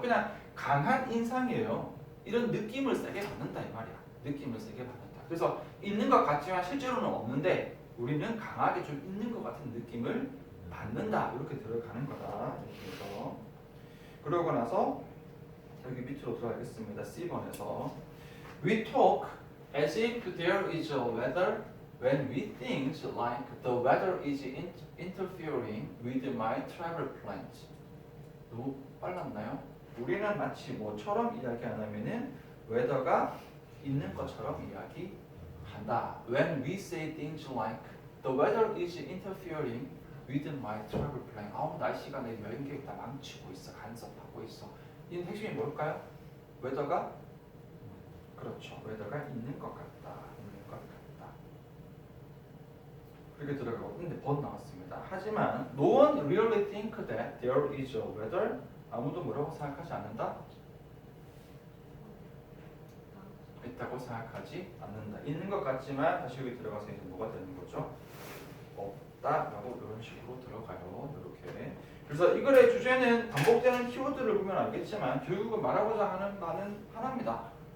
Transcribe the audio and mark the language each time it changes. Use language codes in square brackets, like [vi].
[ko] 그냥 강한 인상이에요. 이런 느낌을 세게 받는다 이 말이야. 느낌을 세게 받는다. 그래서 있는 것 같지만 실제로는 없는데 우리는 강하게 좀 있는 것 같은 느낌을 받는다. 이렇게 들어가는 거다. 이렇게 해서 그러고 나서 여기 밑으로 들어가겠습니다. C번에서 [en] We talk as if there is a weather when we think like the weather is interfering with my travel plans. [ko] 너무 빨랐나요? 우리는 마치 뭐처럼 이야기 안 하면은 weather가 있는 것처럼 이야기한다. [en] When we say things like the weather is interfering with my travel plan. [ko] 날씨가 내 여행 계획 다 망치고 있어. 간섭하고 있어. 이 핵심이 뭘까요? weather가 그렇죠. weather가 있는 것 같다. 있는 것 같다. 그렇게 들어가고 근데 번 나왔습니다. 하지만 [en] no one really think that there is a weather. [ko] 아무도 뭐라고 생각하지 않는다? 있다고 생각하지 않는다. 있는 것 같지만 다시 여기 들어가서 이제 뭐가 되는 거죠? 없다라고 이런 식으로 들어가요. 이렇게. 그래서 이 글의 주제는 반복되는 키워드를 보면 알겠지만 결국은 말하고자 하는 바는 하나입니다.